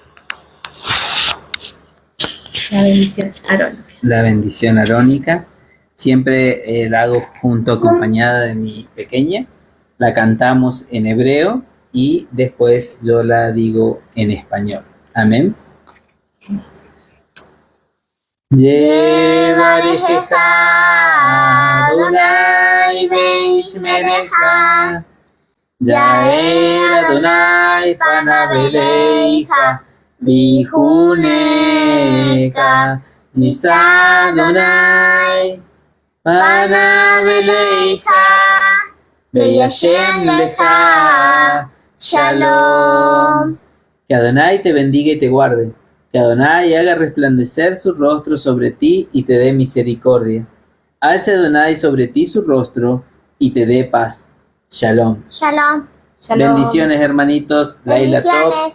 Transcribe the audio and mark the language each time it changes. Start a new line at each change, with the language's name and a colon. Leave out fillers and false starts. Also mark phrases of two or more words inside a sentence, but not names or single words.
Spanish: La bendición arónica. la bendición arónica. Siempre la hago acompañada de mi pequeña. La cantamos en hebreo y después yo la digo en español. Amén.
Hebrew: יברכך אדוני וישמרך, יאר אדוני פניו אליך, ויחנך, ישא אדוני פניו אליך, וישם לך, שלום.
Spanish: Que Adonai te bendiga y te guarde. Que Adonai haga resplandecer su rostro sobre ti y te dé misericordia. Alce Adonai sobre ti su rostro y te dé paz.
Hebrew: שלום. שלום. שלום.
Spanish: Bendiciones, hermanitos.
Hebrew: לילה טוב.
Spanish: Bendiciones.